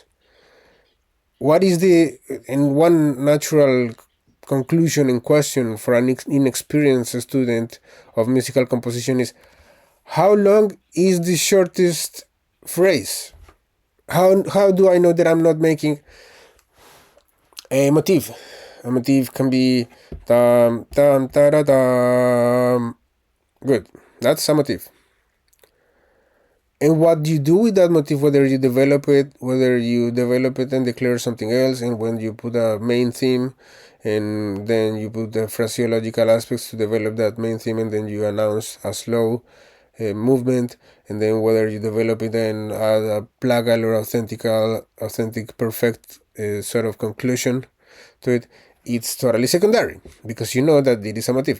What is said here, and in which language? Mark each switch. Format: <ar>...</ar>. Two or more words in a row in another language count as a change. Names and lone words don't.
<en>What is one natural conclusion and question for an inexperienced student of musical composition is, how long is the shortest phrase? How do I know that I'm not making a motif? A motif can be tam tam ta tam. Good, that's a motif. And what you do with that motif, whether you develop it and declare something else, and when you put a main theme, and then you put the phraseological aspects to develop that main theme, and then you announce a slow movement, and then whether you develop it and add a plagal or authentic perfect sort of conclusion to it, it's totally secondary, because you know that it is a motif.</en>